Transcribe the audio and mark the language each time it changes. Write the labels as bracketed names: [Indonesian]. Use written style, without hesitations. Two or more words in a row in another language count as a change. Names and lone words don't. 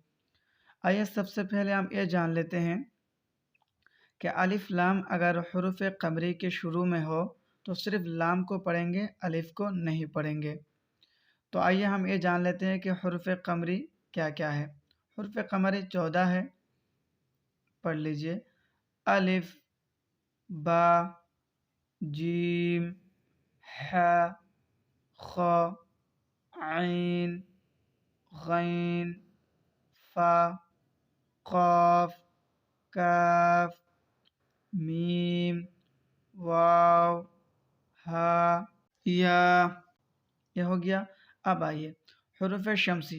[Urdu] آئیے سب سے پہلے ہم یہ جان لیتے ہیں کہ الف لام اگر حروف قمری کے شروع میں ہو تو صرف لام کو پڑھیں گے، الف کو نہیں پڑھیں گے۔ تو آئیے ہم یہ جان لیتے ہیں کہ حروف قمری کیا کیا ہے۔ حروف قمری 14 ہے، پڑھ لیجئے: الف، با، جیم، ح، خ، عین، غین، فا، قاف، کاف، میم، واو، ہا، یا۔ یہ ہو گیا۔ اب آئیے حروف شمسی۔